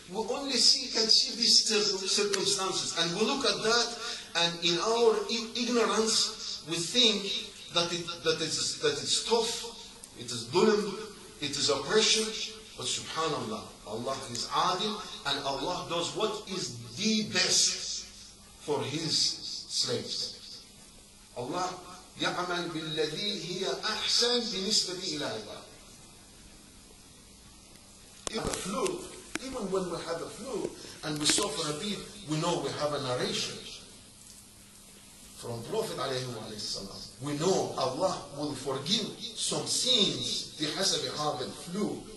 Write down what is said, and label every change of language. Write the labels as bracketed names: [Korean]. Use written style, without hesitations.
[English] We only can see these circumstances. And we look at that, and in our ignorance, we think that it's tough, it is dhulm, it is oppression. But subhanallah, Allah is adil, and Allah does what is the best for His slaves. [Arabic] Allah يعمل بالذي هي أحسن بالنسبة إلى عباده. [English] Even the flu, even when we have a flu and we suffer a bit, we know we have a narration from Prophet ﷺ. We know Allah will forgive some sins [Arabic] بحسب هذا الفلو.